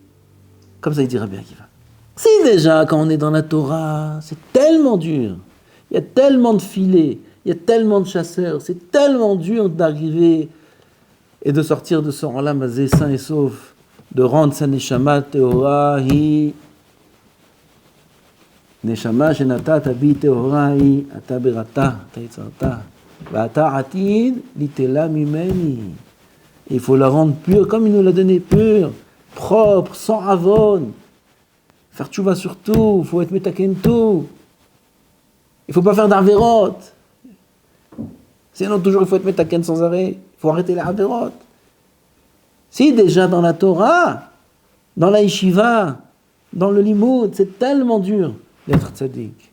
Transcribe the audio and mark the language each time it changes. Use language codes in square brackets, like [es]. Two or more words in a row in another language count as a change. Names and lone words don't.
[fr] Comme ça, il dira bien qu'il va. Si déjà, quand on est dans la Torah, c'est tellement dur. Il y a tellement de filets. Il y a tellement de chasseurs, c'est tellement dur d'arriver et de sortir de ce [he] עולם הזה [fr] sain et sauf, de rendre sa [he] נשמה טהורה היא נשמה שנתת בי טהורה היא אתה בראתה אתה יצרתה ואתה עתיד ליטלה ממני. [fr] Il faut la rendre pure comme il nous l'a donné, pure, propre, sans avon. Faire tchouva sur tout, il faut être metaken tout. Il ne faut pas faire d'arverot. Sinon, toujours, il faut être metaken sans arrêt. Il faut arrêter les avérotes. Si déjà dans la Torah, dans la yeshiva, dans le limoud, c'est tellement dur d'être tzaddik.